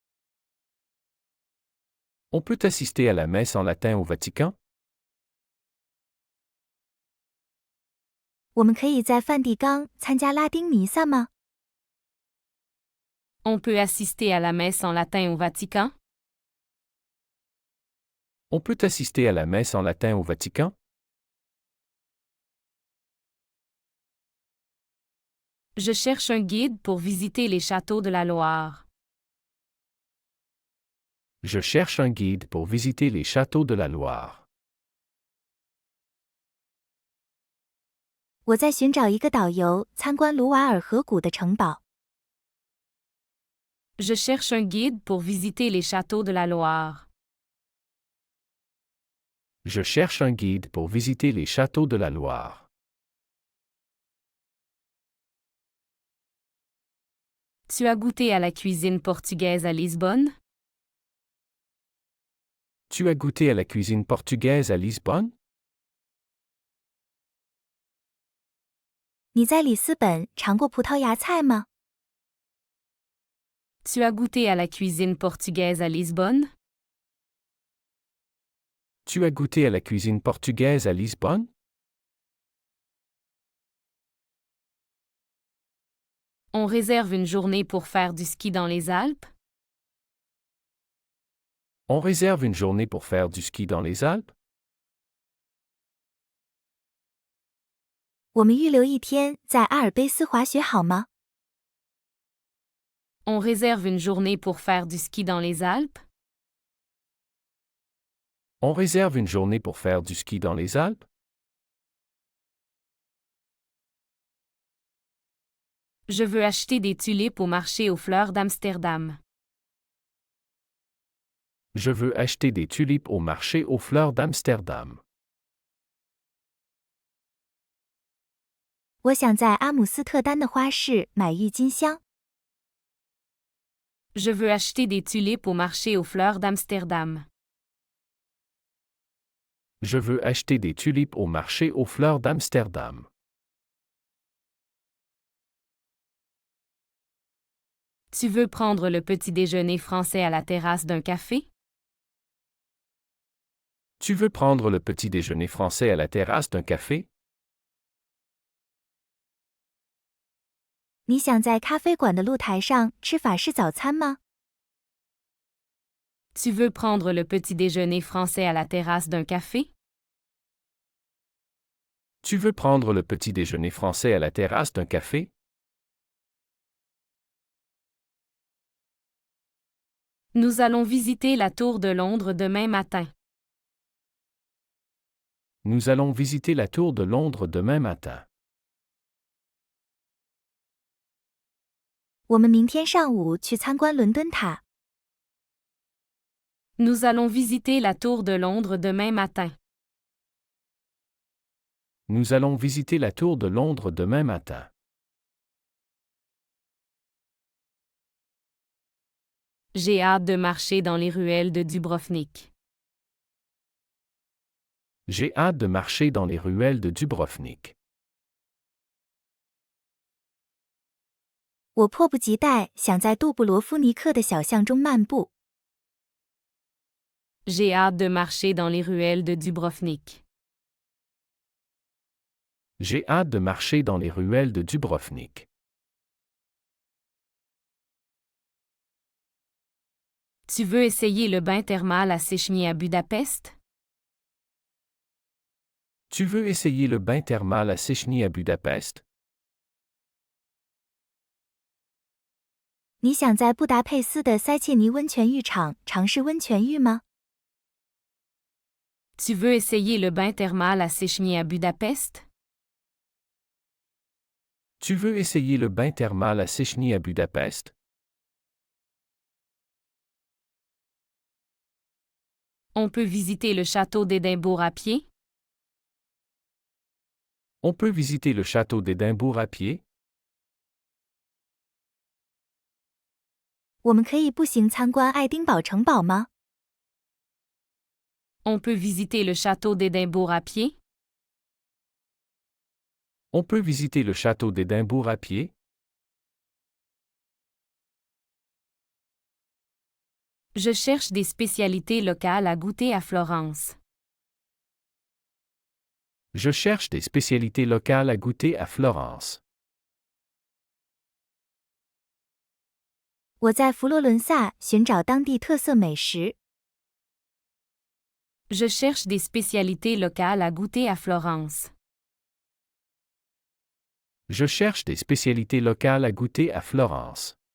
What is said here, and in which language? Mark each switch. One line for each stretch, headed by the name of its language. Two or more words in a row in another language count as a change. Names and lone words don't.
French: On peut assister à la messe en latin au Vatican?
Chinese: 我们可以在梵蒂冈参加拉丁弥撒吗？
French: On peut assister à la messe en latin au Vatican? On peut assister à la messe en latin au Vatican? Je cherche un guide pour visiter les châteaux de la Loire. Je cherche un guide pour visiter les châteaux de la Loire.
Chinese: 我在寻找一个导游参观卢瓦尔河谷的城堡。
French: Je cherche un guide pour visiter les châteaux de la Loire. Je cherche un guide pour visiter les châteaux de la Loire. Tu as goûté à la cuisine portugaise à Lisbonne? Tu as goûté à la cuisine portugaise à Lisbonne?
Chinese: 你在里斯本尝过葡萄牙菜吗？
French: Tu as goûté à la cuisine portugaise à Lisbonne? Tu as goûté à la cuisine portugaise à Lisbonne? On réserve une journée pour faire du ski dans les Alpes? On réserve une journée pour faire du ski dans les Alpes?
Chinese: 我们预留一天在阿尔卑斯滑雪好吗？
French: On réserve une journée pour faire du ski dans les Alpes? On réserve une journée pour faire du ski dans les Alpes? Je veux acheter des tulipes au marché aux fleurs d'Amsterdam. Je veux acheter des tulipes au marché aux fleurs d'Amsterdam.
Chinese: 我想在阿姆斯特丹的花市买郁金香。
French: Je veux acheter des tulipes au marché aux fleurs d'Amsterdam. Je veux acheter des tulipes au marché aux fleurs d'Amsterdam. Tu veux prendre le petit déjeuner français à la terrasse d'un café? Tu veux prendre le petit déjeuner français à la terrasse d'un café?
Chinese: 你想在咖啡馆的露台上吃法式早餐吗？
French: Tu veux prendre le petit déjeuner français à la terrasse d'un café? Tu veux prendre le petit déjeuner français à la terrasse d'un café? Nous allons visiter la Tour de Londres demain matin. Nous allons visiter la Tour de Londres demain matin.
Chinese: 我们明天上午去参观伦敦塔。
French: Nous allons visiter la Tour de Londres demain matin. Nous allons visiter la Tour de Londres demain matin. J'ai hâte de marcher dans les ruelles de Dubrovnik. J'ai hâte de marcher dans les ruelles de Dubrovnik.
Chinese: 我迫不及待想在杜布罗夫尼克的小巷中漫步。
French: J'ai hâte de marcher dans les ruelles de Dubrovnik. J'ai hâte de marcher dans les ruelles de Dubrovnik. Tu veux essayer le bain thermal à Széchenyi à Budapest? Tu veux essayer le bain thermal à Széchenyi à Budapest?
Chinese: 你想在布达佩斯的塞切尼温泉浴场尝试温泉浴吗？
French: Tu veux essayer le bain thermal à Széchenyi à Budapest? Tu veux essayer le bain thermal à Széchenyi à Budapest? On peut visiter le château d'Édimbourg à pied? On peut visiter le château d'Édimbourg à pied?
Chinese: 我们可以步行参观爱丁堡城堡吗？
French: On peut visiter le château d'Édimbourg à pied? On peut visiter le château d'Édimbourg à pied? Je cherche des spécialités locales à goûter à Florence. Je cherche des spécialités locales à goûter à Florence.
Chinese: 我在佛罗伦萨寻找当地特色美食。
French: Je cherche des spécialités locales à goûter à Florence. Je cherche des spécialités locales à goûter à Florence.